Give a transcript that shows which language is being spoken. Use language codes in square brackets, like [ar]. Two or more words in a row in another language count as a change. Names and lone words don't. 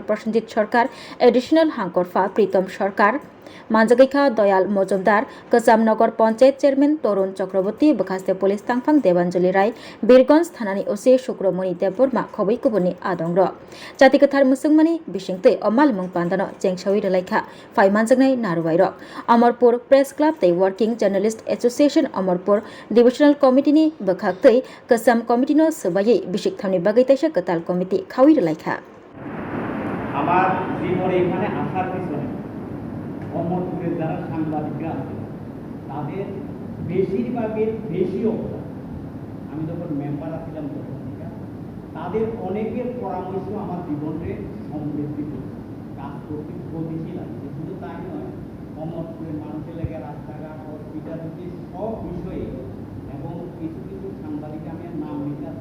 [trp] Prosenjit Sarkar Additional Hankorfa Pritom Sarkar Manjakekha Doyal Mojumdar Kazamnagar Panchayat Chairman Torun Chakraborty Bukhaste Police Tangphang Devanjali Rai Birgonj Thanani OC Shukromoni Deborma Khoboi Kubuni Adongro Jatikathar Musungmani Bishingte Omalmung Pandano Jengsawi Relaikha Fai Manjaknai Naruwairok Amarpur Press Club The Working Journalist Association Amarpur Divisional Committee ni Bukhakte Kasam Committee no Subayi Bishik Thamni Bagaitaisha Katal Committee Khawi Relaikha [bn] আমার জীবনে এখানে আসার পিছনে অমরপুরের যারা সাংবাদিকরা আছে তাদের বেশিরভাগের বেশি অবদান আমি যখন মেম্বার ছিলাম তখন তাদের অনেকের পরামর্শ আমার জীবনকে সমৃদ্ধি করছে কাজ করতে গতিশীল আছে শুধু তাই নয় অমরপুরের মানুষের লেগে রাস্তাঘাট হসপিটাল সব বিষয়ে এবং কিছু কিছু সাংবাদিক আমি নাম নিতে আসছি